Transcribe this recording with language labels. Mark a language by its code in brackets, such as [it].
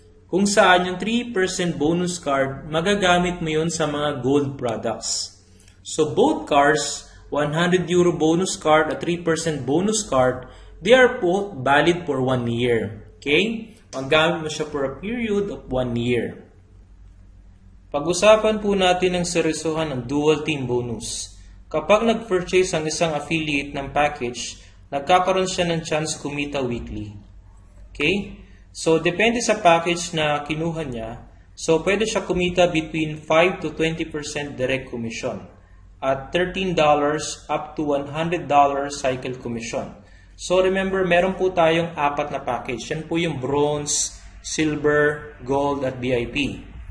[tl] Kung saan yung 3% bonus card, magagamit mo yun sa mga gold products. [en] So both cards, 100 euro bonus card at 3% bonus card, they are both valid for 1 year. Okay? [tl] Magamit mo siya [en] for a period of 1 year. [tl] Pag-usapan po natin ang seryosohan ng dual team bonus. Kapag nag-purchase ang isang affiliate ng package, nagkakaroon siya ng chance kumita weekly. Okay? So, depende sa package na kinuha niya. [en] So, [tl] pwede siya kumita [en] between 5 to 20% direct commission at $13 up to $100 cycle commission. [tl] So, remember, meron po tayong 4 na package. Yan po yung bronze, silver, gold, at VIP.